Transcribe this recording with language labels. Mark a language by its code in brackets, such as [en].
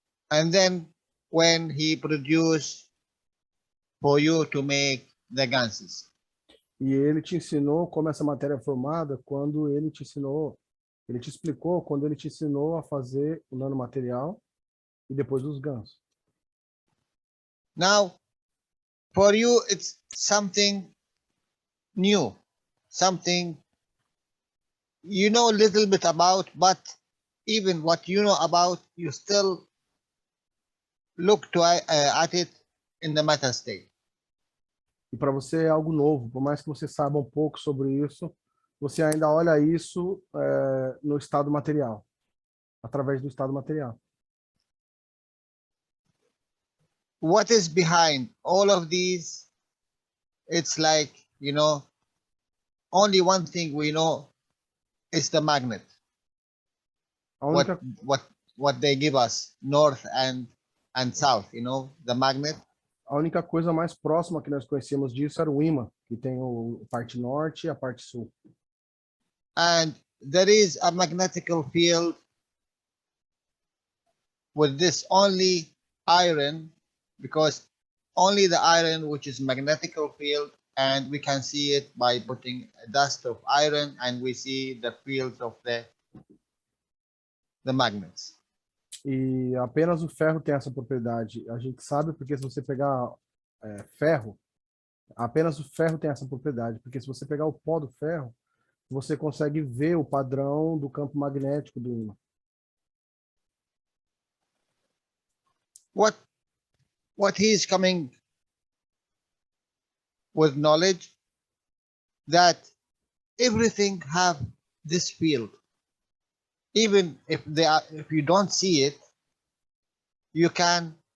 [en] and then when he produced for you to make the ganses. [pt] E ele te ensinou como essa matéria é formada quando ele te ensinou, ele te explicou quando ele te ensinou a fazer o nanomaterial e depois os gansos. [en] Now, for you, it's something new, something you know a little bit about, but even what you know about, you still look at it in the matter state. [pt] E para você é algo novo, por mais que você saiba um pouco sobre isso, você ainda olha isso no estado material, através do estado material. [en] What is behind all of these? It's like, you know, only one thing we know is the magnet. [pt] A única, [en] What they give us, north and south, you know, the magnet. [pt] a única coisa mais próxima que nós conhecíamos disso era o ímã, que tem a parte norte e a parte sul. [en] And there is a magnetical field with this only iron, because only the iron which is magnetical field, and we can see it by putting a dust of iron, and we see the fields of the magnets. [pt] E apenas o ferro tem essa propriedade. A gente sabe porque se você pegar ferro, apenas o ferro tem essa propriedade, porque se você pegar o pó do ferro, você consegue ver o padrão do campo magnético do ímã. [en] What he is coming with knowledge, that everything have this field. Even if you don't see it, you can